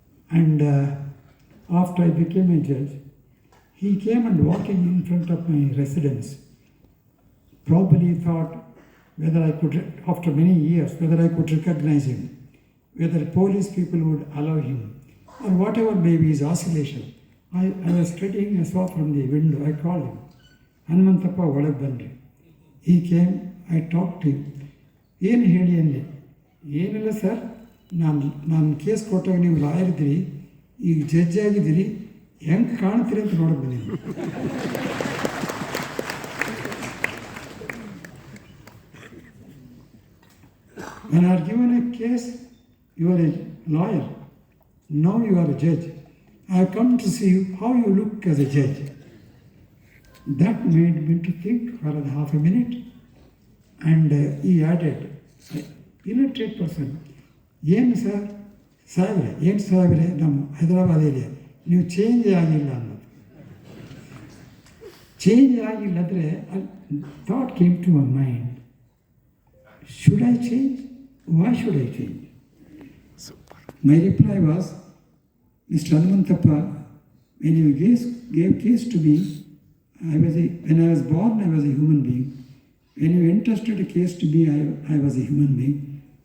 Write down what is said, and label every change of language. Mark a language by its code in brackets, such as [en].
[en] And after I became a judge, he came and walking in front of my residence, probably thought whether I could, after many years, whether I could recognize him, whether police people would allow him, or whatever may be his oscillation. I was studying, I saw from the window, I called him. Hanumantappa [kn] ಒಳಗೆ ಬನ್ರಿ. [en] He came, I talked to him. [kn] ಏನು ಹೇಳಿ ಅಂದೆ? ಏನಿಲ್ಲ sir, ನಾನು case ಕೊಟ್ಟಾಗ ನೀವು lawyer ಇದ್ದೀರಿ, ಈಗ ಜಡ್ಜ್ ಆಗಿದ್ದೀರಿ, ಹೆಂಗೆ ಕಾಣ್ತೀರಿ ಅಂತ ನೋಡಕ್ಕೆ ಬಂದಿದ್ದೀನಿ. [en] When I are given a case, you are a lawyer. Now you are a judge. I have come to see how you look as a judge. That made me to think for half a minute. And he added, illiterate person, [kn] ಏನು sir ಸಾಹೇಬ್ರೆ, ಏನು ಸಾಹೇಬ್ರೆ, ನಮ್ಮ Hyderabad area ನೀವು change ಆಗಿಲ್ಲ ಅನ್ನೋದು. Change ಆಗಿಲ್ಲ ಅಂದರೆ [en] Thought came to my mind, should I change? Why should I change? My reply was, Mr. Hanumantappa, when you gave case to me, When I was born, I was a human being. When you entrusted a case to me, I was a human being.